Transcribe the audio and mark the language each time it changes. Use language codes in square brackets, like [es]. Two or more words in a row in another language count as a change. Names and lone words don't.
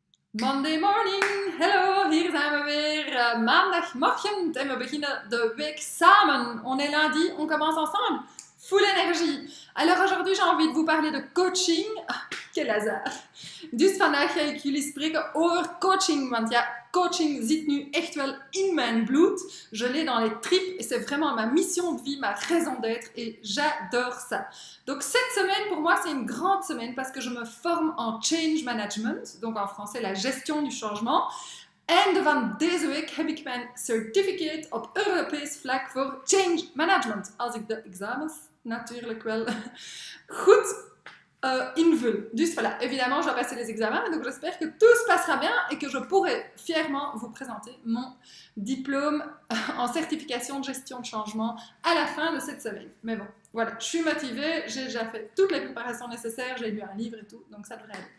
[en] Monday morning, hello, [nl] hier zijn we weer maandagmorgen en we beginnen de week samen. [fr] On est lundi, on commence ensemble, full énergie. Alors aujourd'hui j'ai envie de vous parler de coaching. Quel hasard. [nl] Dus vandaag ga ik jullie spreken over coaching, want ja, coaching zit nu echt wel in mijn bloed. [fr] Je l'ai dans les tripes et c'est vraiment ma mission de vie, ma raison d'être et j'adore ça. Donc cette semaine pour moi c'est une grande semaine parce que je me forme en [en] change management, [fr] donc en français la gestion du changement. [nl] En van deze week heb ik mijn certificate op Europees vlak voor [en] change management. [nl] Als ik de examens natuurlijk wel goed invul. [fr] Dus voilà, évidemment, je dois passer les examens, donc j'espère que tout se passera bien et que je pourrai fièrement vous présenter mon diplôme en certification de gestion de changement à la fin de cette semaine. Mais bon, voilà, je suis motivée, j'ai déjà fait toutes les préparations nécessaires, j'ai lu un livre et tout, donc ça devrait aller.